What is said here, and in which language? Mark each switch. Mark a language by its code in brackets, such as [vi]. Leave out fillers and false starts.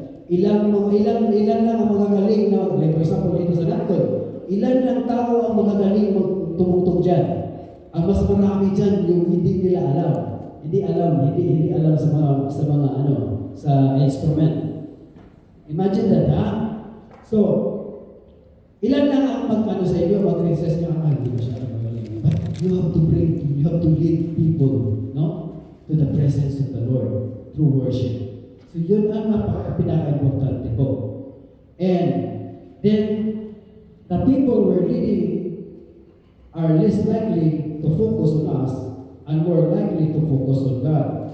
[tl] Ilan lang ang magagaling na, [en] like for example, [tl] dito sa Natcon, ilan lang tao ang magagaling tumugtog dyan. Ang mas marami dyan yung hindi nila alam. Hindi alam sa mga sa instrument. [en] Imagine that, [tl] ha? So, ilan lang ang mag-ano sa inyo, mag-recess nyo, hindi masyadong magaling. [en] But you have to lead people, no? To the presence of the Lord through worship. [tl] So, yun ang pinaka-importante po. [en] And then, the people we're leading are less likely to focus on us and more likely to focus on God.